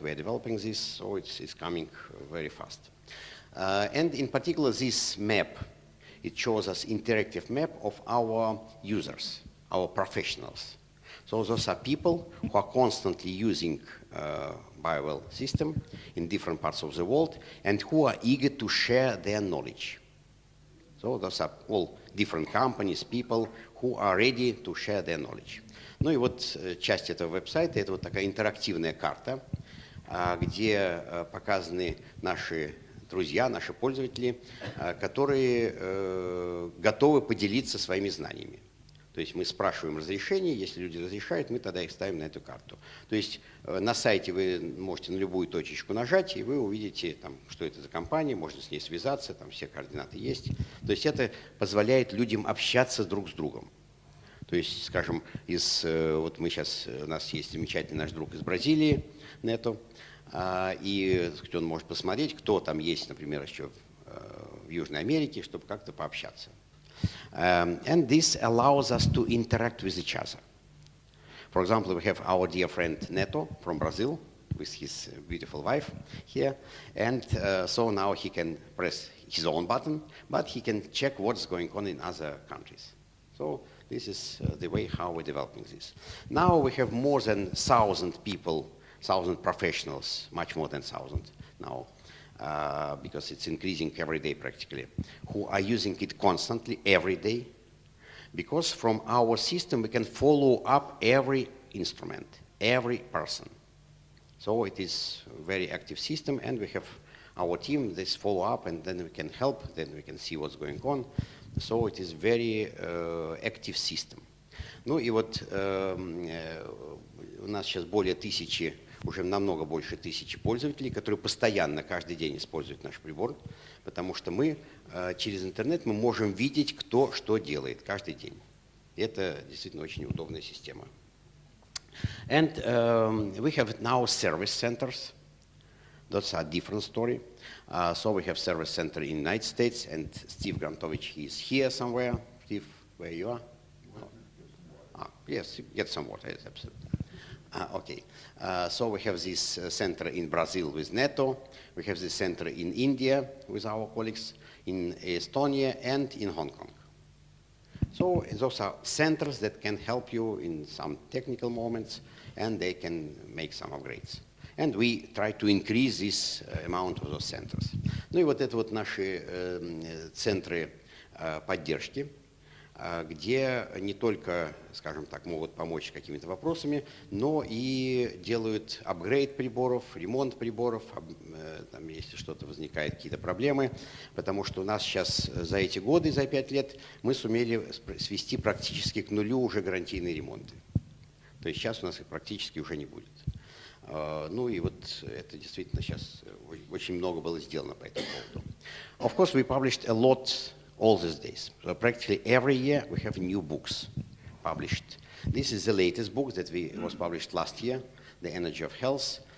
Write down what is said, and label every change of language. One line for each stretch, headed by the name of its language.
English: We're developing this, so it's coming very fast. And in particular, this map, it shows us interactive map of our users, our professionals. So those are people who are constantly using Bowell system in different parts of the world and who are eager to share their knowledge. So those are all different companies, people who are ready to share their knowledge.
Russian: Ну и вот часть этого веб-сайта, это вот такая интерактивная карта, где показаны наши друзья, наши пользователи, которые готовы поделиться своими знаниями. То есть мы спрашиваем разрешение, если люди разрешают, мы тогда их ставим на эту карту. То есть на сайте вы можете на любую точечку нажать, и вы увидите, там, что это за компания, можно с ней связаться, там все координаты есть. То есть это позволяет людям общаться друг с другом. То есть, скажем, вот мы сейчас, у нас есть замечательный наш друг из Бразилии, Нето, и он может посмотреть, кто там есть, например, еще в Южной Америке, чтобы как-то пообщаться.
English: And this allows us to interact with each other. For example, we have our dear friend Neto from Brazil with his beautiful wife here. And so now he can press his own button, but he can check what's going on in other countries. So this is the way how we're developing this. Now we have more than 1,000 people, 1,000 professionals, much more than 1,000 now. Because it's increasing every day practically, who are using it constantly every day. Because from our system we can follow up every instrument, every person. So it is a very active system, and we have our team, this follow up, and then we can help, then we can see what's going on. So it is very active system.
Russian: Ну и вот у нас сейчас более 1000, уже намного больше 1000 пользователей, которые постоянно каждый день используют наш прибор, потому что мы через интернет мы можем видеть, кто что делает каждый день. И это действительно очень удобная система.
English: And we have now service centers. That's a different story. So we have service center in the United States, and Steve Grantovich, he is here somewhere. Steve, where you are? Yes, get some water, yes, absolutely. Okay, so we have this center in Brazil with Neto. We have this center in India with our colleagues, in Estonia, and in Hong Kong. So those are centers that can help you in some technical moments, and they can make some upgrades. And we try to increase this amount of those centers.
Russian: Ну и вот это вот наши центры поддержки, где не только, скажем так, могут помочь какими-то вопросами, но и делают апгрейд приборов, ремонт приборов, там, если что-то возникает, какие-то проблемы, потому что у нас сейчас за эти годы, за 5 лет, мы сумели свести практически к нулю уже гарантийные ремонты. То есть сейчас у нас их практически уже не будет. Ну и вот это действительно сейчас очень много было сделано по этому поводу.
English: Of course, we published a lot all these days. So practically every year we have new books published. This is the latest book that was published last year, The Energy of Health.